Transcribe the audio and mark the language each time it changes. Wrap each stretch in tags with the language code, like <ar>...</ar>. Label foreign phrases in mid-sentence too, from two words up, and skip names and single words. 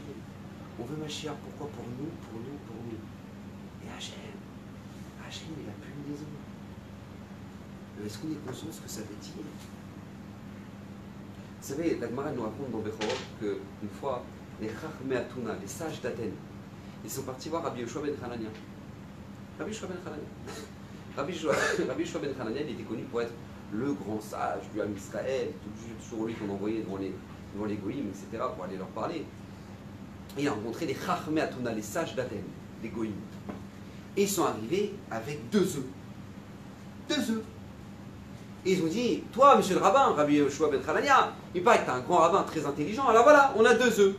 <fr>On veut Mashiach, pourquoi? Pour nous, pour nous, pour nous. Et Hachem, il n'a plus une maison. Est-ce qu'on est conscient de ce que ça veut dire? Vous savez, la Gemara nous raconte dans Bechorot qu'une fois, les</fr> <he>חכמי אתונה,</he> <fr>les sages d'Athènes, ils sont partis voir Rabbi Yoshua ben Hanania. Rabbi Yoshua ben Hanania. Rabbi Yoshua ben Hanania, il était connu pour être le grand sage du Ham Israël, toujours lui qu'on envoyait devant les Goïms, etc., pour aller leur parler. Et il a rencontré les</fr> <he>חכמי אתונה,</he> <fr>les sages d'Athènes, les Goïms. Et ils sont arrivés avec 2 œufs. 2 œufs. Et ils ont dit, toi, monsieur le rabbin, Rabbi Yoshua ben Hanania, il paraît que tu es un grand rabbin très intelligent, alors voilà, on a 2 œufs.</fr>